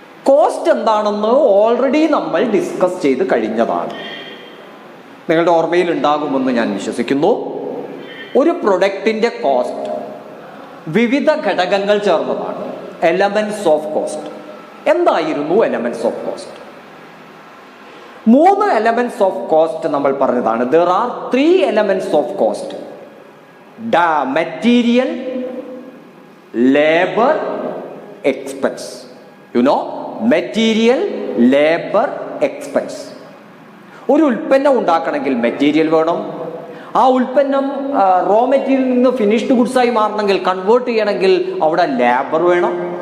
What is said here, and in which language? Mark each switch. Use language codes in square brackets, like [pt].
[ml] Cost എന്താണെന്ന് already നമ്മൾ discuss ചെയ്ത് കഴിഞ്ഞതാണ്, നിങ്ങളുടെ ഓർമ്മയിൽ ഉണ്ടാകുമെന്ന് ഞാൻ വിശ്വസിക്കുന്നു. ഒരു പ്രൊഡക്റ്റിൻ്റെ കോസ്റ്റ് വിവിധ ഘടകങ്ങൾ ചേർന്നതാണ്, എലമെന്റ്സ് ഓഫ് കോസ്റ്റ്. എന്തായിരുന്നു elements of cost? 3 elements of cost നമ്മൾ പറഞ്ഞതാണ്. [en] there are 3 elements of cost: material, labor, expense. [ml] Material, labour, expense. ഒരു ഉൽപ്പന്നം ഉണ്ടാക്കണമെങ്കിൽ മെറ്റീരിയൽ വേണം. ആ ഉൽപ്പന്നം റോ മെറ്റീരിയലിൽ നിന്ന് ഫിനിഷ്ഡ് ഗുഡ്സായി മാറണമെങ്കിൽ, കൺവേർട്ട് ചെയ്യണമെങ്കിൽ അവിടെ ലേബർ വേണം.